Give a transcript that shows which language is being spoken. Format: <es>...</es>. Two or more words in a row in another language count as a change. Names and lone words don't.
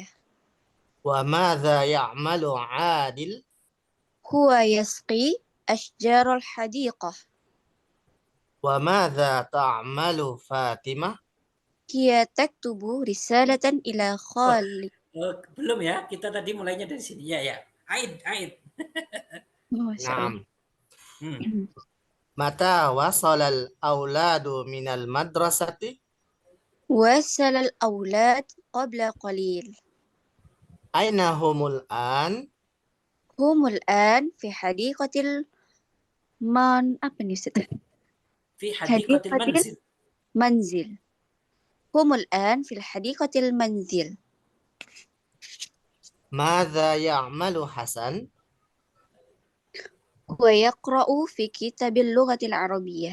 <ar>وماذا يعمل عادل? هو يسقي أشجار الحديقة. وماذا تعمل فاطمة? هي تكتب رسالة إلى خالي.</ar> <id>Belum ya, kita tadi mulainya dari sini. Ya. Aid.</id> <ar>Naam. Hmm. متى وصل الأولاد من المدرسة? وصل الأولاد قبل قليل. أين هم الآن? هم الآن في حديقة</ar> <id>apa nih Ustaz?</id> <ar>في حديقة المنزل. Manzil. هم الآن في الحديقة المنزل. ماذا يعمل حسن? هو يقرأ في كتاب اللغة العربية.</ar>